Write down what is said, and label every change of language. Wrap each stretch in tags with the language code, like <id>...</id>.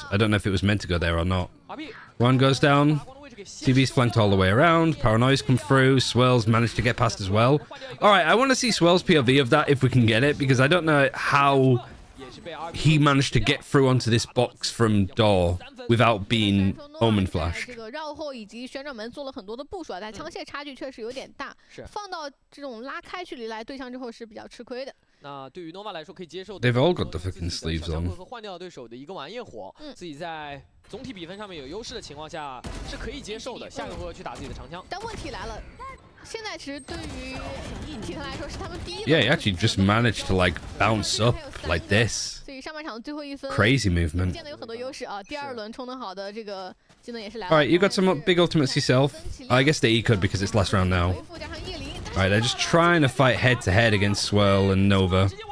<en>I don't know if it was meant to go there or not. One goes down. CB's flanked all the way around. Paranoia's come through. Swell's managed to get past as well. Alright, I want to see Swell's POV of that if we can get it, because I don't know how he managed to get through onto this box from door without being Omen flashed.</en> <zh>这个绕后以及旋转门做了很多的部署啊，但枪械差距确实有点大。放到这种拉开距离来对上之后是比较吃亏的。那对于 Nova 来说可以接受。</zh> <en>They've all got the fucking sleeves on.</en> <zh>和换掉对手的一个晚焰火，自己在总体比分上面有优势的情况下是可以接受的。下个回合去打自己的长枪。但问题来了。现在其实对于体坛来说是他们第一。</zh> <en>Yeah, he actually just managed to like bounce up like this.</en> <zh>所以上半场最后一分</zh> <en>crazy movement.</en> <zh>见得有很多优势啊。第2轮冲得好的这个技能也是来了。</zh> <en>All right, you got some big ultimates yourself. I guess they could because it's last round now. All right, they're just trying to fight head to head against Swirl and Nova.</en>